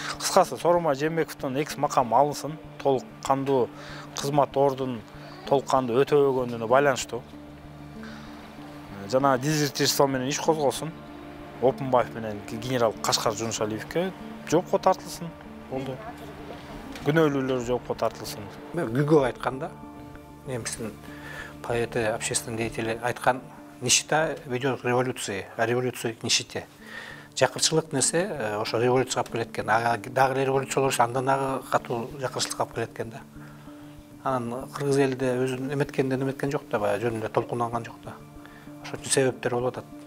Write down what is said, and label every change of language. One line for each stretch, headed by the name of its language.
Kyrgyz: Кыскасы Сооронбай Жээнбековдун экс макам алынсын, толук кандуу кызмат ордун толук кандуу өтөбөгөнүнө байланыштуу. Жана дезертирство менен иш козголсун. Опунбаев менен генерал Кашкар Жунушалиевке жоопко тартылсын болду. Күнөөлүүлөр жоопко тартылсын. Гүгө айтканда немистин поэты, общественный деятели айткан
Russian: нищета ведет к революции, а революция к нищете.
Kyrgyz: Жакырчылык нерсе ошо революцияга алып келет экен. Дагы революция болсо андан дагы катуу жакырчылыкка алып келет экен да. Анан кыргыз элде өзүн эметкен жок да, баягы жөнүндө толкунданган жок да. Ошо үчүн себептер болуп атат.